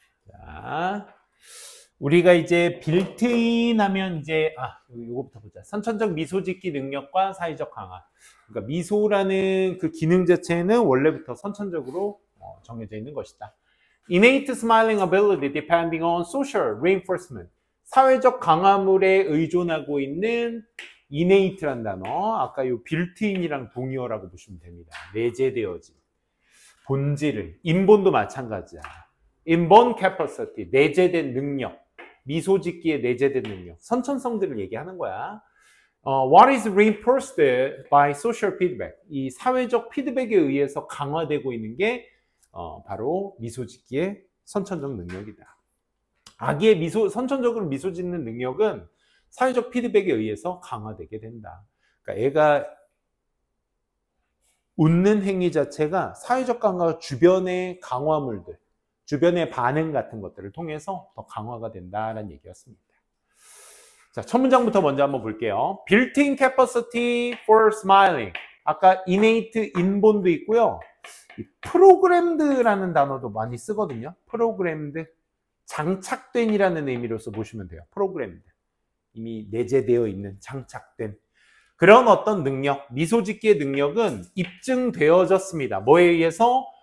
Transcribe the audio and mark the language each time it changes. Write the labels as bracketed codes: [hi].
[ko] 자, 우리가 이제 빌트인 하면 이제 요거부터 보자. 선천적 미소 짓기 능력과 사회적 강화. 그러니까 미소라는 그 기능 자체는 원래부터 선천적으로 정해져 있는 것이다. [en] Innate smiling ability depending on social reinforcement. [ko] 사회적 강화물에 의존하고 있는 innate란 단어. 아까 요 빌트인이랑 동의어라고 보시면 됩니다. 내재되어진. 본질을. 인본도 마찬가지야. [en] inborn capacity. [ko] 내재된 능력. 미소 짓기에 내재된 능력. 선천성들을 얘기하는 거야. [en] What is reinforced by social feedback? [ko] 이 사회적 피드백에 의해서 강화되고 있는 게 바로 미소 짓기의 선천적 능력이다. 아기의 선천적으로 미소 짓는 능력은 사회적 피드백에 의해서 강화되게 된다. 그러니까 애가 웃는 행위 자체가 사회적 강화, 주변의 강화물들, 주변의 반응 같은 것들을 통해서 더 강화가 된다는 얘기였습니다. 자, 첫 문장부터 먼저 한번 볼게요. [en] Built-in capacity for smiling. [ko] 아까 [en] innate, [ko] 인본도 있고요. 이 프로그램드라는 단어도 많이 쓰거든요. 프로그램드, 장착된이라는 의미로서 보시면 돼요. 프로그램드, 이미 내재되어 있는, 장착된 그런 어떤 능력, 미소 짓기의 능력은 입증되어졌습니다. 뭐에 의해서?